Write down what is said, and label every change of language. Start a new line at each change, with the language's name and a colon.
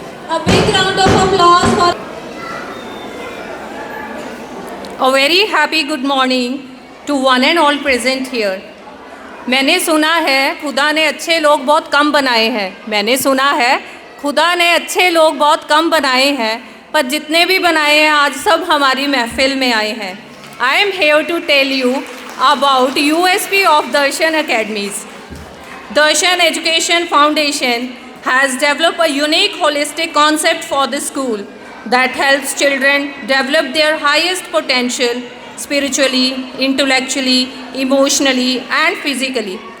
English: A big round of applause for. A very happy good morning to one and all present here.
Hindi: मैंने सुना है खुदा ने अच्छे लोग बहुत कम बनाए हैं. मैंने सुना है खुदा ने अच्छे लोग बहुत कम बनाए हैं, पर जितने भी बनाए हैं आज सब हमारी महफिल में आए हैं.
English: I am here to tell you about USP of Darshan Academies. Darshan Education Foundation has developed a unique holistic concept for the school that helps children develop their highest potential spiritually, intellectually, emotionally and physically.